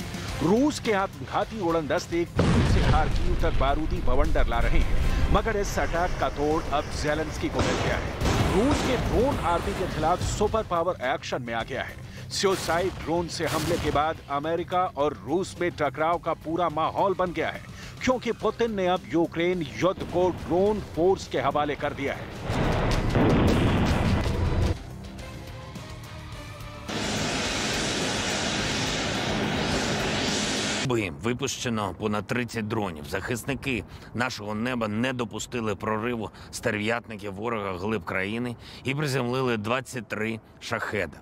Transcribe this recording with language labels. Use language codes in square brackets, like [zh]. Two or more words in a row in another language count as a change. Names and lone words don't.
[hi] रूस के आत्मघाती उड़न दस्ते से खार्किव तक बारूदी बवंडर ला रहे हैं, मगर इस अटैक का तोड़ अब जेलेंस्की को मिल गया है। रूस के [en] drone army [hi] के खिलाफ [en] super power action [hi] में आ गया है। [en] suicide drone [hi] से हमले के बाद अमेरिका और रूस में टकराव का पूरा माहौल बन गया है, क्योंकि पुतिन ने अब यूक्रेन युद्ध को [en] drone force [hi] के हवाले कर दिया है। [uk] Випущено понад 30 дронів. Захисники нашого неба не допустили прориву стерв'ятників ворога глиб країни і приземлили 23 шахеда.